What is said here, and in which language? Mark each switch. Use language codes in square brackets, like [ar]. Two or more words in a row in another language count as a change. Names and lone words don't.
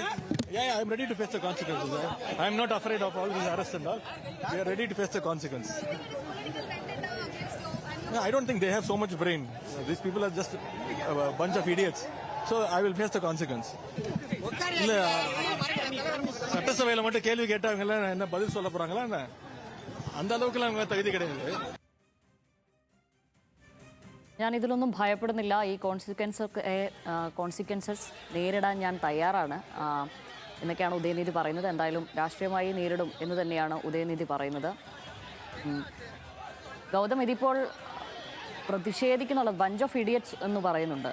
[en] Yeah, I'm ready to face the consequences. I'm not afraid of all these arrests and all. We are ready to face the consequences. Yeah, I don't think they have so much brain. These people are just a bunch of idiots. So I will face the consequence. [ta] இல்ல சட்டசபையில மட்டும் கேள்வி கேட்டாங்கல்ல என்ன பதில் சொல்ல போறாங்களா என்ன அந்த அளவுக்கு அவங்க தகுதி கிடையாது. [ml] ഞാൻ ഇതിലൊന്നും ഭയപ്പെടുന്നില്ല. ഈ കോൺസിക്വൻസസ് നേരിടാൻ ഞാൻ തയ്യാറാണ് എന്നൊക്കെയാണ് ഉദയനിധി പറയുന്നത്. എന്തായാലും രാഷ്ട്രീയമായി നേരിടും എന്ന് തന്നെയാണ് ഉദയനിധി പറയുന്നത്. ഗൗതം, ഇതിപ്പോൾ പ്രതിഷേധിക്കുന്നുള്ളത് [en] bunch of idiots [ml] എന്ന് പറയുന്നുണ്ട്.